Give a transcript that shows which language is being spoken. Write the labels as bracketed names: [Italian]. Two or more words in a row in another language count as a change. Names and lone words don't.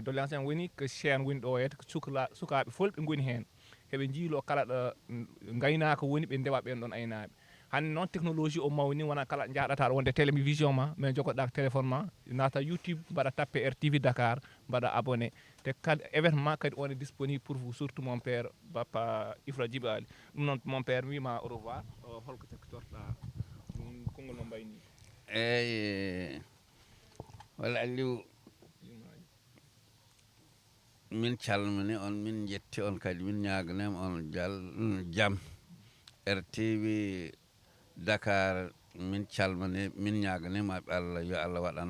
[Fula] doléance en woni ko chaîne woni ɗo ete sukaɓe folɓe goni hen heɓe jiilo kala ɗo gaynako woni ɓe ndewa ɓen ɗon aynaɓe hande noon technologie o mawni wona kala jaɗata wonde télévision ma mais jogoɗa téléphone ma nata YouTube mbaɗa tappe RTV Dakar mbaɗa abonné te kadi événement kadi [French] on est disponible pour vous surtout mon père [Fula] Bappa Ifra Djiby Ali ɗum noon [French] mon père [Fula] mi wima [French] au revoir [Fula] holko tekkitorɗa konngol mo mbayni eyyi walla Aliou min calmini on min jetti on kadi min ñaganema on jaam RTV Dakar min calmini min ñaganima Allah yo Allah waɗan